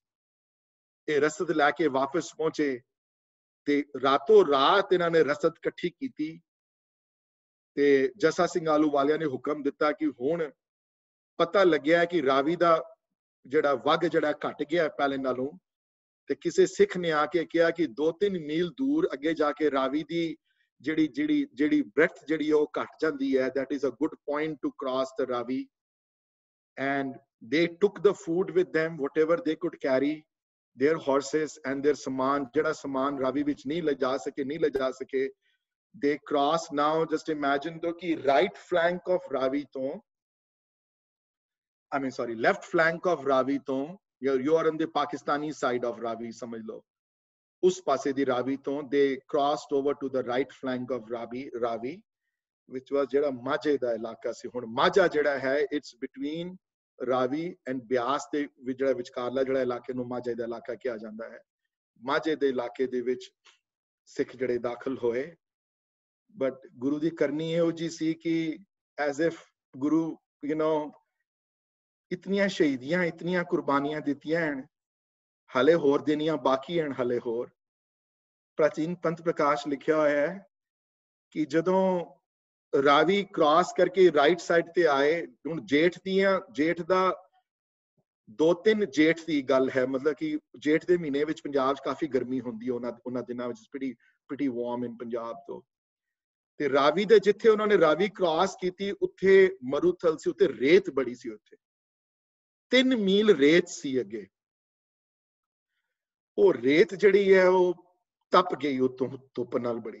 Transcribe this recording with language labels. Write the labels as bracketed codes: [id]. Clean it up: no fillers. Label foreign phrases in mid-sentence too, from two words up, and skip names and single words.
[pa] ਇਹ ਰਸਦ ਲੈ ਕੇ ਵਾਪਸ ਪਹੁੰਚੇ ਤੇ ਰਾਤੋਂ ਰਾਤ ਇਹਨਾਂ ਨੇ ਰਸਦ ਇਕੱਠੀ ਕੀਤੀ ਤੇ ਜੱਸਾ ਸਿੰਘ ਆਹਲੂਵਾਲੀਆ ਨੇ ਹੁਕਮ ਦਿੱਤਾ ਕਿ ਹੁਣ ਪਤਾ ਲੱਗਿਆ ਕਿ ਰਾਵੀ ਦਾ ਜਿਹੜਾ ਵੱਗ ਜਿਹੜਾ ਘਟ ਗਿਆ ਪਹਿਲੇ ਨਾਲੋਂ। ਤੇ ਕਿਸੇ ਸਿੱਖ ਨੇ ਆ ਕੇ ਕਿਹਾ ਕਿ 2-3 ਮੀਲ ਦੂਰ ਅੱਗੇ ਜਾ ਕੇ ਰਾਵੀ ਦੀ ਜਿਹੜੀ ਬ੍ਰੈਥ ਜਿਹੜੀ ਉਹ ਘਟ ਜਾਂਦੀ ਹੈ। [en] that is a good point to cross the Ravi, and they took the food with them, whatever they could carry, their horses and their saman, [pa] ਜਿਹੜਾ ਸਮਾਨ ਰਾਵੀ ਵਿੱਚ ਨਹੀਂ ਲਿਜਾ ਸਕੇ। [en] they cross now, just imagine though ਕਿ right flank of Ravi ਤੋਂ left flank of Ravi ਤੋਂ you are on the Pakistani side of Ravi, [pa] ਸਮਝ ਲਓ ਉਸ ਪਾਸੇ ਦੀ ਰਾਵੀ ਤੋਂ [en] they crossed over to the right flank of Ravi, which was [pa] ਜਿਹੜਾ ਮਾਝੇ ਦਾ ਇਲਾਕਾ ਸੀ। ਹੁਣ ਮਾਝਾ ਜਿਹੜਾ ਹੈ [en] it's between [pa] ਰਾਵੀ and ਬਿਆਸ ਦੇ ਜਿਹੜਾ ਵਿਚਕਾਰਲਾ ਜਿਹੜਾ ਇਲਾਕੇ ਨੂੰ ਮਾਝੇ ਦਾ ਇਲਾਕਾ ਕਿਹਾ ਜਾਂਦਾ ਹੈ। ਮਾਝੇ ਦੇ ਇਲਾਕੇ ਦੇ ਵਿੱਚ ਸਿੱਖ ਜਿਹੜੇ ਦਾਖਲ ਹੋਏ, ਬਟ ਗੁਰੂ ਦੀ ਕਰਨੀ ਇਹੋ ਜੀ ਸੀ ਕਿ [en] as if [pa] ਗੁਰੂ ਇਤਨੀਆਂ ਸ਼ਹੀਦੀਆਂ, ਇਤਨੀਆਂ ਕੁਰਬਾਨੀਆਂ ਦਿੱਤੀਆਂ ਹਨ, ਹਲੇ ਹੋਰ ਦੇਣੀਆਂ ਬਾਕੀ ਹਨ ਹਲੇ ਹੋਰ। ਪ੍ਰਾਚੀਨ ਪੰਥ ਪ੍ਰਕਾਸ਼ ਲਿਖਿਆ ਹੋਇਆ ਹੈ ਕਿ ਜਦੋਂ ਰਾਵੀ ਕ੍ਰਾਸ ਕਰਕੇ [en] right side [pa] ਤੇ ਆਏ, ਹੁਣ ਜੇਠ ਦਾ 2-3 ਜੇਠ ਦੀ ਗੱਲ ਹੈ, ਮਤਲਬ ਕਿ ਜੇਠ ਦੇ ਮਹੀਨੇ ਵਿੱਚ ਪੰਜਾਬ 'ਚ ਕਾਫੀ ਗਰਮੀ ਹੁੰਦੀ ਹੈ ਉਹਨਾਂ ਦਿਨਾਂ ਵਿੱਚ, [en] pretty warm in ਪੰਜਾਬ ਤੋਂ। [pa] ਤੇ ਰਾਵੀ ਦੇ ਜਿੱਥੇ ਉਹਨਾਂ ਨੇ ਰਾਵੀ ਕ੍ਰਾਸ ਕੀਤੀ ਉੱਥੇ ਮਰੂਥਲ ਸੀ, ਉੱਥੇ ਰੇਤ ਬੜੀ ਸੀ, ਉੱਥੇ 3 ਮੀਲ ਰੇਤ ਸੀ ਅੱਗੇ। ਉਹ ਰੇਤ ਜਿਹੜੀ ਹੈ ਉਹ ਤਪ ਗਈ ਉਤੋਂ ਧੁੱਪ ਨਾਲ ਬੜੀ।